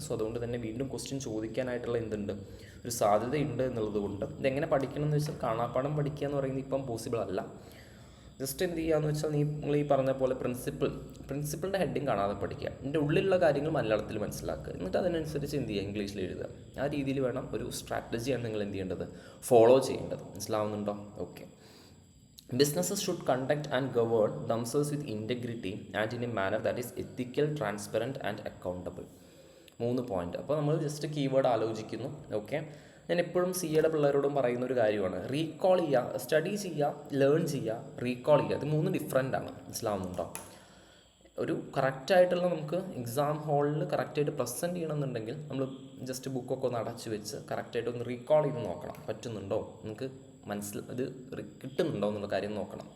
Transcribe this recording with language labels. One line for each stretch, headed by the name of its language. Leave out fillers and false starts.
Malayalam: So അതുകൊണ്ട് തന്നെ വീണ്ടും ക്വസ്റ്റ്യൻ ചോദിക്കാനായിട്ടുള്ള എന്തുണ്ട്, ഒരു സാധ്യതയുണ്ട് എന്നുള്ളത് കൊണ്ട് ഇതെങ്ങനെ പഠിക്കണം എന്ന് വെച്ചാൽ, കാണാപ്പാഠം പഠിക്കുക എന്ന് പറയുന്നത് ഇപ്പം പോസിബിൾ അല്ല. ജസ്റ്റ് എന്ത് ചെയ്യുകയെന്ന് വെച്ചാൽ, നിങ്ങൾ ഈ പറഞ്ഞ പോലെ പ്രിൻസിപ്പിളിൻ്റെ ഹെഡിങ് കാണാതെ പഠിക്കുക, ഇതിൻ്റെ ഉള്ളിലുള്ള കാര്യങ്ങൾ മലയാളത്തിൽ മനസ്സിലാക്കുക, എന്നിട്ട് അതിനനുസരിച്ച് എന്ത് ചെയ്യുക, ഇംഗ്ലീഷിൽ എഴുതുക. ആ രീതിയിൽ വേണം, ഒരു സ്ട്രാറ്റജിയാണ് നിങ്ങൾ എന്ത് ചെയ്യേണ്ടത്, ഫോളോ ചെയ്യേണ്ടത്. മനസ്സിലാവുന്നുണ്ടോ?
English: Okay, businesses should conduct and govern themselves with integrity and in a manner that is ethical, transparent and accountable.
Malayalam: 3 point. അപ്പോൾ നമ്മൾ ജസ്റ്റ് കീവേഡ് ആലോചിക്കുന്നു. ഓക്കെ, ഞാൻ എപ്പോഴും CAയുടെ പിള്ളേരോടും പറയുന്ന ഒരു കാര്യമാണ്, റീകോൾ ചെയ്യുക, സ്റ്റഡി ചെയ്യുക, ലേൺ ചെയ്യുക, റീകോൾ ചെയ്യുക. ഇത് 3 ഡിഫറെൻ്റ് ആണ്. മനസ്സിലാവുന്നുണ്ടോ? ഒരു കറക്റ്റായിട്ടുള്ള നമുക്ക് എക്സാം ഹാളിൽ കറക്റ്റായിട്ട് പ്രസൻറ്റ് ചെയ്യണമെന്നുണ്ടെങ്കിൽ നമ്മൾ ജസ്റ്റ് ബുക്കൊക്കെ ഒന്ന് അടച്ചു വെച്ച് കറക്റ്റായിട്ട് ഒന്ന് റീകോൾ ചെയ്ത് നോക്കണം, പറ്റുന്നുണ്ടോ നമുക്ക് ഇത് കിട്ടുന്നുണ്ടോ എന്നുള്ള കാര്യം നോക്കണം.